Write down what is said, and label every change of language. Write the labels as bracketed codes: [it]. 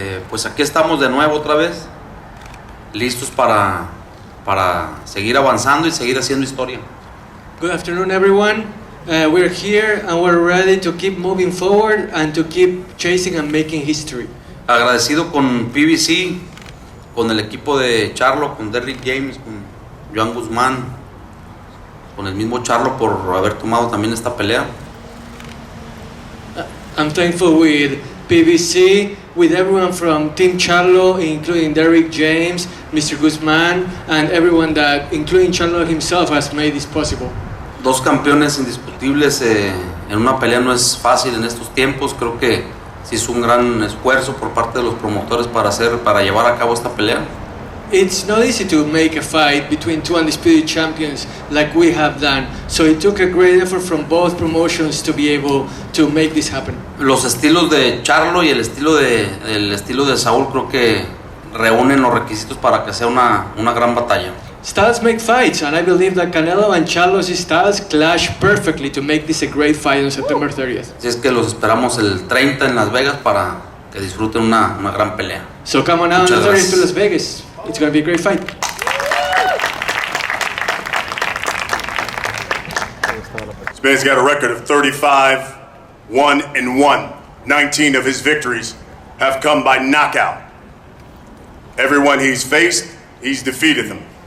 [es] Pues aquí estamos de nuevo otra vez, listos para seguir avanzando y seguir haciendo historia. [en] Good afternoon, everyone. We're here and we're ready to keep moving forward and to keep chasing and making history. [es] Agradecido con PBC, con el equipo de Charlo, con Derrick James, con Joan Guzmán, con el mismo Charlo por haber tomado también esta pelea. [en] I'm thankful with PBC, with everyone from Team Charlo, including Derrick James, Mr. Guzman, and everyone that, including Charlo himself, has made this possible. [es] Dos campeones indiscutibles en una pelea no es fácil en estos tiempos. Creo que sí es un gran esfuerzo por parte de los promotores para llevar a cabo esta pelea. [en] It's not easy to make a fight between two undisputed champions like we have done, so it took a great effort from both promotions to be able to make this happen. [es] Los estilos de Charlo y el estilo de Saúl creo que reúnen los requisitos para que sea una gran batalla. [en] Styles make fights, and I believe that Canelo and Charlo's styles clash perfectly to make this a great fight on September 30th. [es] Así es que los esperamos el 30 en Las Vegas para que disfruten una gran pelea. [en] So come on out on the 30th to Las Vegas. It's going to be a great fight. This man's got a record of 35-1-1. 19 of his victories have come by knockout. Everyone he's faced, he's defeated them.